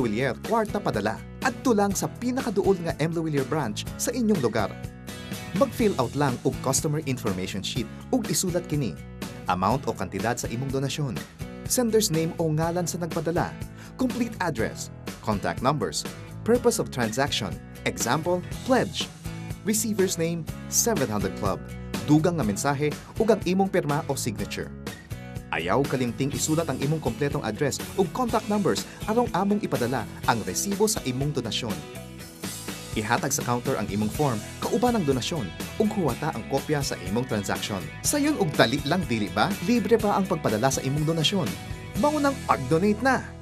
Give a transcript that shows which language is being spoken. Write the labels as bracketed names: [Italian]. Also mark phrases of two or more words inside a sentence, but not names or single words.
[Cebuano] Luwilier kwarta padala at tulang sa pinakaduol nga M. Luwilier branch sa inyong lugar. Mag-fill out lang og [English] customer information sheet [Cebuano] ug isulat kini, amount o kantidad sa imong donasyon, [English] sender's name [Cebuano] o ngalan sa nagpadala, [English] complete address, contact numbers, purpose of transaction, example, pledge, receiver's name, 700 Club, [Cebuano] dugang nga mensahe ug ang imong pirma o signature. Ayaw kalimting isulat ang imong kompletong address ug [English] contact numbers [Cebuano] aron among ipadala ang resibo sa imong donasyon. Ihatag sa counter ang imong form kauban ang donasyon ug huwata ang kopya sa imong transaction. Sayon og dali lang dili ba? Libre pa ang pagpadala sa imong donasyon. Mao nang pag-donate na.